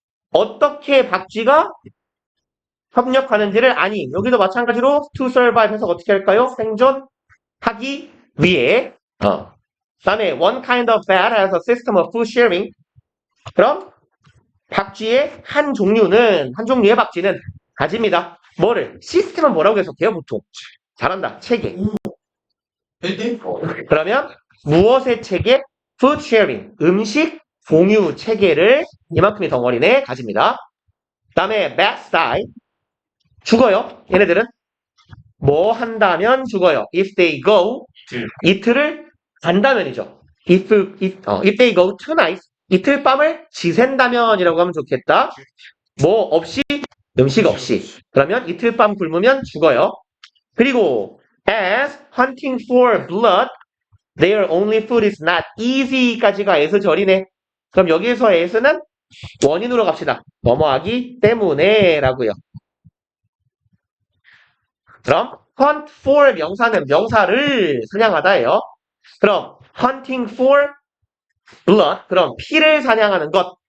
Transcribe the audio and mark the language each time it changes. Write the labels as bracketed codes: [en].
[ko] 어떻게 박쥐가 협력하는지를 아니. 여기도 마찬가지로 to survive 해서 어떻게 할까요? 생존하기 위해. 그다음에 [en] one kind of bat has a system of food sharing. [ko] 그럼 박쥐의 한 종류의 박쥐는 가집니다. 뭐를? 시스템은 뭐라고 해석해요, 보통? 잘한다. 체계. 그러면 무엇의 체계? food sharing. 음식 공유 체계를 이만큼의 덩어리네 가집니다. 그 다음에 [en] bats die. [ko] 죽어요. 얘네들은 뭐 한다면 죽어요. [en] if they go [ko] 이틀을 간다면이죠. [en] if they go tonight [ko] 이틀 밤을 지샌다면이라고 하면 좋겠다. 뭐 없이 음식 없이. 그러면 이틀 밤 굶으면 죽어요. 그리고 [en] as hunting for blood their only food is not easy [ko] 까지가 S절이네. 그럼 여기에서 S는 원인으로 갑시다. 뭐뭐하기 때문에 라고요. 그럼 hunt for 명사는 명사를 사냥하다예요. 그럼 [en] hunting for blood [ko] 그럼 피를 사냥하는 것.